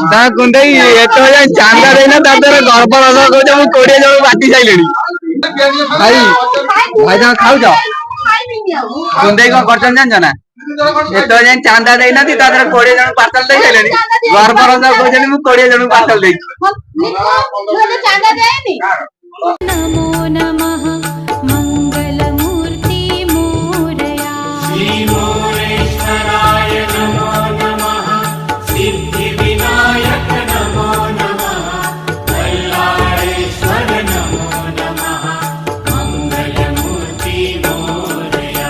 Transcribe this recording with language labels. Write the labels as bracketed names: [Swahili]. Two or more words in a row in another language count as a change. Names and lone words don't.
[Odia] ତା କୁଣ୍ଡେଇ ଏତେ ଚାନ୍ଦା ଦେଇନା ତା ଦେହରେ ଗର୍ବ ରସ କହୁଛ ମୁଁ 20 ଜଣ ବାଟି ସାରିଲିଣି ଭାଇ ଭାଇ ତମେ ଖାଉଛ କୁଣ୍ଡେଇ କଣ କରୁଛନ୍ତି ଜାଣିଛ ନା ଏତେ ଯାଏଁ ଚାନ୍ଦା ଦେଇନାହାନ୍ତି ତା ଦେହରେ 20 ଜଣ ପାର୍ସଲ ଦେଇ ସାରିଲେଣି ଗର୍ବ ରସ କହୁଛନ୍ତି ମୁଁ 20 ଜଣଙ୍କୁ ପାର୍ସଲ ଦେଇଛି ଚାନ୍ଦା ଦେଇନି [Sanskrit] नमो नमः मङ्गलमूर्ति मोरया श्रीमोरेश्वराय नमो नमः सिद्धिविनायक नमो नमः कल्लाळेश्वर नमो नमः मङ्गलमूर्ति मोरया